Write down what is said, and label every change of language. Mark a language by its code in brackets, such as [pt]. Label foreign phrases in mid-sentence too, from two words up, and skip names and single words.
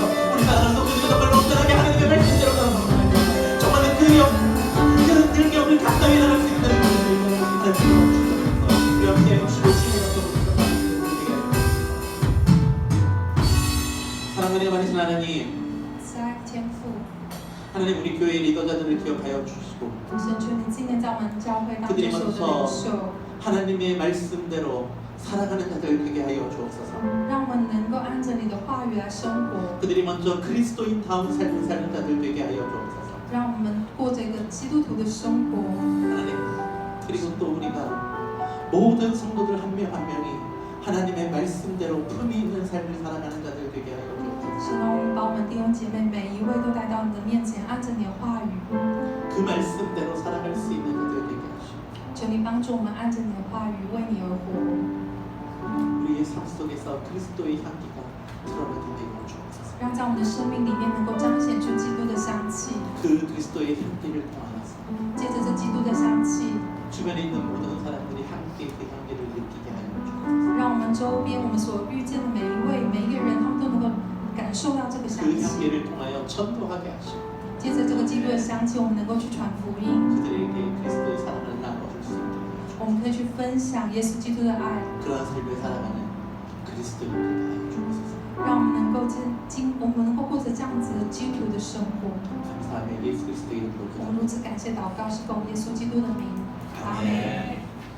[ko] 우리 사랑하는 성도들이 정말 온전하게 하나님의 말씀대로 살아가는 정말 그 능력을 감당해 나갈 수 있는 자들이 될 수 있도록 주옵소서. 우리 함께 주시고 사랑하는 많으신 하나님 [zh] 慈爱天父， [ko] 하나님 우리 교회 리더자들을 기억하여 주시고 [zh] 神求你纪念在我们教会当中所有的领袖， [ko] 하나님의 말씀대로 살아가는 자들 되게 하여 주옵소서. [zh] 让我们能够按着你的话语来生活， [ko] 그들이 먼저 그리스도인다운 삶을 사는 자들 되게 하여 주옵소서. [zh] 让我们过着一个基督徒的生活。 [ko] 하나님 그리고 또 우리가 모든 성도들 한 명 한 명이 하나님의 말씀대로 품위 있는 삶을 살아가는 자들 되게 하여 주옵소서. [zh] 神啊，我们把我们弟兄姐妹每一位都带到你的面前，按着你的话语， [ko] 그 그 말씀대로 살아갈 수 있는 자들 되게 하시고 [zh] 求你帮助我们按着你的话语为你而活， [ko] 우리의 삶 속에서 그리스도의 향기가 드러나게 되어 주옵소서. [zh] 让在我们的生命里面能够彰显出基督的香气。 [ko] 그 그리스도의 향기를 통하여서 [zh] 借着这基督的香气， [ko] 주변에 있는 모든 사람들이 함께 그 향기를 느끼게 하여 주옵소서. [zh] 让我们周边我们所遇见的每一位每一个人，他们都能够感受到这个香 [ko] 그 [zh] 气。 [ko] 향기를 통하여 전도하게 하시고 [zh] 借着这个基督的香气，我们能够去传福音， [ko] 그들에게 그리스도의 사랑을 나눠줄 수 있도록 하여 [zh] 我们可以去分享耶稣基督的爱， [ko] 그러한 삶을 살아가는 그리스도인들이 하여 주옵소서. [zh] 让我们能够我们能够过着这样子的基督徒的生活。 [ko] 감사하며 예수 그리스도 이름으로 [zh] 我们如此感谢祷告，是奉耶稣基督的名，阿门。